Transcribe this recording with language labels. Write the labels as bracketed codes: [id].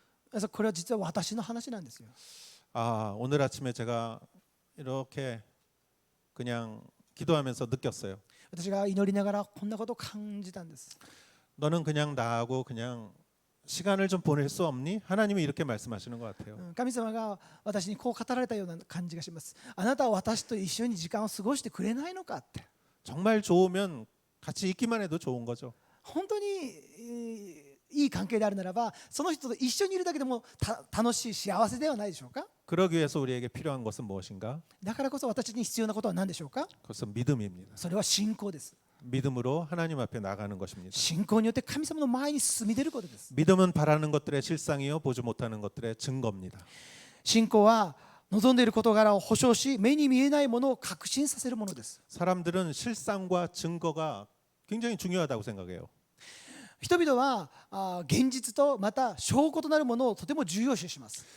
[ja] ですからこれは実は私の話なんですよ。 [ko] 아, 오늘 아침에 제가 이렇게 그냥 기도하면서 느꼈어요. [ja] 私が祈りながらこんなことを感じたんです。 [ko] 너는 그냥 나하고 그냥 시간을 좀 보낼 수 없니? 하나님이 이렇게 말씀하시는 것 같아요. [ja] 神様が私にこう語られたような感じがします。あなたは私と一緒に時間を過ごしてくれないのかって。 [ko] 정말 좋으면 같이 있기만 해도 좋은 거죠. [ja] 本当にいい関係であるならばその人と一緒にいるだけでも楽しい幸せではないでしょうか。 [ko] 그러기 위해서 우리에게 필요한 것은 무엇인가? [ja] だからこそ私に必要なことは何でしょうか。 [ko] 그것은 믿음입니다. [ja] それは信仰です。 [ko] 믿음으로 하나님 앞에 나가는 것입니다. [ja] 信仰によって神様の前に進み出ることです。 [ko] 믿음은 바라는 것들의 실상이요 보지 못하는 것들의 증거입니다. [ja] 信仰は望んでいる事柄を保証し目に見えないものを確信させるものです。 [ko] 사람들은 실상과 증거가 굉장히 중요하다고 생각해요. [ja] 人々は現実とまた証拠となるものをとても重要視します。